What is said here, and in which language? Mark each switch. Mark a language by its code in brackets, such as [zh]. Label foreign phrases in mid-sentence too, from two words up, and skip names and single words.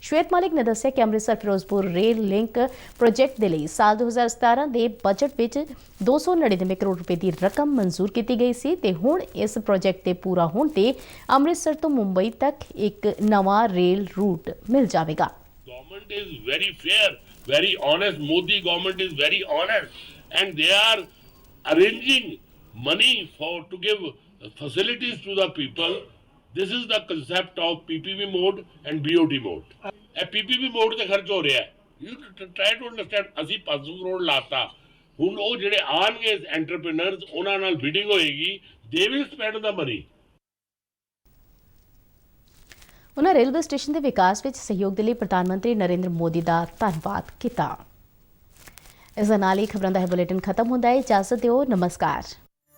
[pa] ਸ਼ਵੇਤ ਮਾਲਿਕ ਨੇ ਦੱਸਿਆ ਕਿ ਅੰਮ੍ਰਿਤਸਰ ਫਿਰੋਜ਼ਪੁਰ ਰੇਲ ਲਿੰਕ ਪ੍ਰੋਜੈਕਟ ਦੇ ਲਈ ਸਾਲ 2017 ਦੇ ਬਜਟ ਵਿੱਚ 299 ਕਰੋੜ ਰੁਪਏ ਦੀ ਰਕਮ ਮਨਜ਼ੂਰ ਕੀਤੀ ਗਈ ਸੀ ਤੇ ਹੁਣ ਇਸ ਪ੍ਰੋਜੈਕਟ ਦੇ ਪੂਰਾ ਹੋਣ ਤੇ ਅੰਮ੍ਰਿਤਸਰ ਤੋਂ ਮੁੰਬਈ ਤੱਕ ਇੱਕ ਨਵਾਂ ਰੇਲ ਰੂਟ ਮਿਲ ਜਾਵੇਗਾ। [en] Government is very fair, very honest. Modi government is very honest, and they are arranging money to give facilities to the people. This is the concept of PPP mode and BOT mode. PPP mode [pa] ਤੇ ਖਰਚ ਹੋ ਰਿਹਾ ਹੈ। [en] You try to understand, [pa] ਅਸੀਂ 500 ਕਰੋੜ ਲਾਤਾ, ਹੁਣ ਉਹ ਜਿਹੜੇ ਆਣਗੇ ਐਂਟਰਪ੍ਰੀਨਰਸ ਉਹਨਾਂ ਨਾਲ ਬਿਡਿੰਗ ਹੋਏਗੀ, [en] they will spend the money. [pa] ਉਨ੍ਹਾਂ ਰੇਲਵੇ ਸਟੇਸ਼ਨ ਦੇ ਵਿਕਾਸ ਵਿੱਚ ਸਹਿਯੋਗ ਦੇ ਲਈ ਪ੍ਰਧਾਨ ਮੰਤਰੀ ਨਰਿੰਦਰ ਮੋਦੀ ਦਾ ਧੰਨਵਾਦ ਕੀਤਾ। ਇਸ ਦੇ ਨਾਲ ਹੀ ਖਬਰਾਂ ਦਾ ਇਹ ਬੁਲੇਟਿਨ ਖਤਮ ਹੁੰਦਾ ਹੈ। ਇਜਾਜ਼ਤ ਦਿਓ, ਨਮਸਕਾਰ।